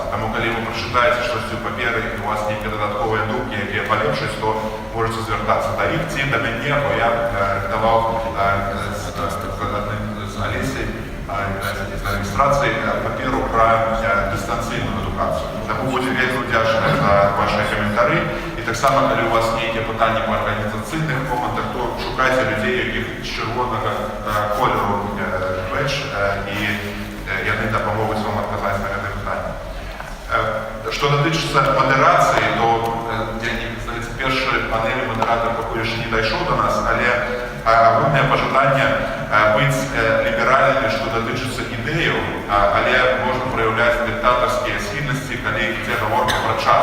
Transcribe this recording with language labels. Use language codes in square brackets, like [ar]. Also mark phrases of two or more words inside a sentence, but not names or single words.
[be] Таму, калі вы прачытаеце штосьці ў паперы і у вас нейкія дадатковыя думкі, якія палепшаць, то можаце звяртацца да іх ці да мяне, бо я рыхтаваў з Алесей з рэгістрацыі паперу пра дыстанцыйную адукацыю. Таму будзе вельмі ўдзячны за вашыя каментары. [uk] І так само, коли у вас є питання по організаційних моментах, то шукайте людей, яких з червоного кольору бедж, і вони допоможуть вам відказати на це питання. [ru] Что дотычится модерации, [uk] то я не знаю, перший панель модератор поки ще не дійшов до нас, але огромне бажання бути ліберальними, що дотичиться ідею, але можна проявляти диктаторські схильності, коли йде говорка про час.